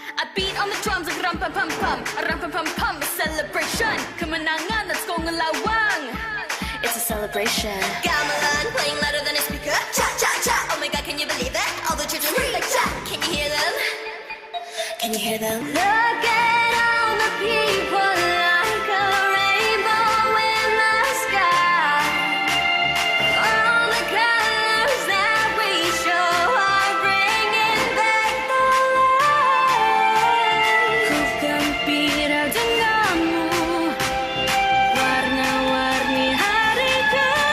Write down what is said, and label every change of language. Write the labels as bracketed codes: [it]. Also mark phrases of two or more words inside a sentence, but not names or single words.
[en] I beat on the drums like ram pam pam pam, ram pam pam pam, a celebration. Kemenangan let's go ngelawang. It's a celebration. Gamelan playing louder than a speaker. Cha cha cha. Oh my God, can you believe that? All the children scream like cha. Can you hear them? Can you hear them? Look at all the people like a rainbow in the sky. All the colors that we show are bringing back the light. [id] Ku gembira denganmu, warna-warni hariku.